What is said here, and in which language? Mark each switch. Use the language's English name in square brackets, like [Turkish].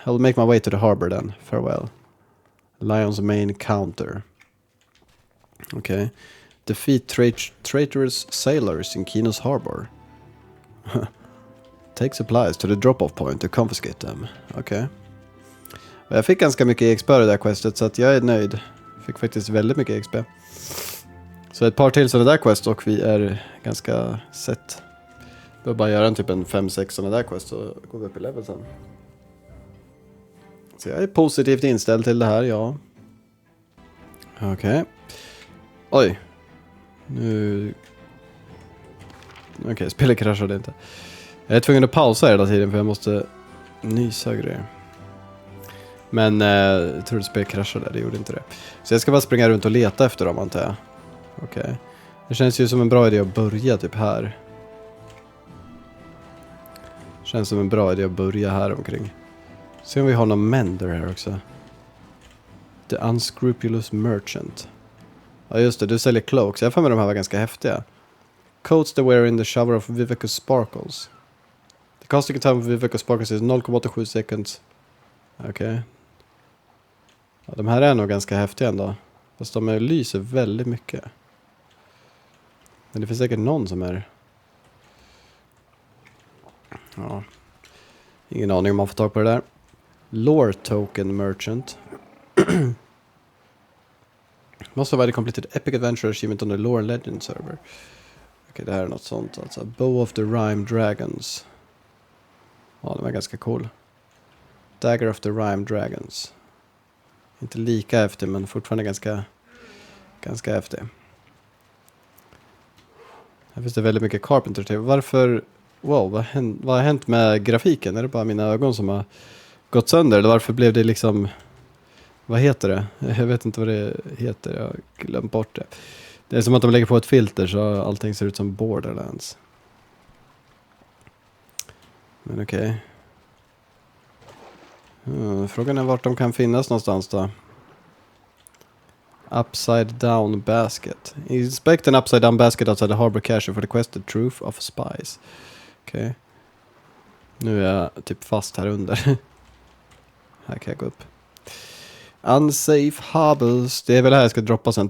[English] I will make my way to the harbor then. Farewell. Lion's Mane counter. Okay. Defeat traitorous sailors in Kinos harbor. Take supplies to the drop-off point to confiscate them. Okay. [Swedish] Jag fick ganska mycket XP i det där questet, så att jag är nöjd. Fick faktiskt väldigt mycket XP. Så ett par till sådana där quest och vi är ganska set. Behöver bara göra typ en 5-6 sådana där quest så går vi upp i level sen. Så jag är positivt inställd till det här, ja. Okej. Oj. Nu... Okej, spelet kraschade inte. Jag är tvungen att pausa hela tiden för jag måste nysa grejer. Men jag tror att spelet kraschade, det gjorde inte det. Så jag ska bara springa runt och leta efter dem, antar jag. Okej. Det känns ju som en bra idé att börja typ här. Känns som en bra idé att börja här omkring. Se om vi har någon mender här också. [English] The unscrupulous merchant. [Swedish] Ja just det, du säljer cloaks. Jag får med de här var ganska häftiga. [English] Coats they wear in the shower of Vivecus sparkles. The casting time of Vivecus sparkles is 0,87 seconds. Okej. [Swedish] Ja, de här är nog ganska häftiga ändå. Fast de lyser väldigt mycket. Men det finns säkert någon som är... Ja. Ingen aning om man får tag på det där. [English] Lore token merchant. Most of the completed epic adventure achievement on the lore and legend server. [Swedish] Okej, det här är något sånt alltså. Bow of the Rime Dragons. Ja, den var ganska cool. Dagger of the Rime Dragons. Inte lika häftig, men fortfarande ganska häftig. Här finns det väldigt mycket Carpenter till. Varför... Wow, vad har hänt med grafiken? Är det bara mina ögon som har gått sönder? Eller varför blev det liksom... Vad heter det? Jag vet inte vad det heter. Jag har glömt bort det. Det är som att de lägger på ett filter så allting ser ut som Borderlands. Men okej. Frågan är vart de kan finnas någonstans då. [English] Upside down basket. Inspect an upside down basket outside the harbor cache for the quested truth of spies. [Swedish] Okej. Nu är jag typ fast här under. Här kan jag gå upp. Unsafe harbors. Det är väl här jag ska droppa sen.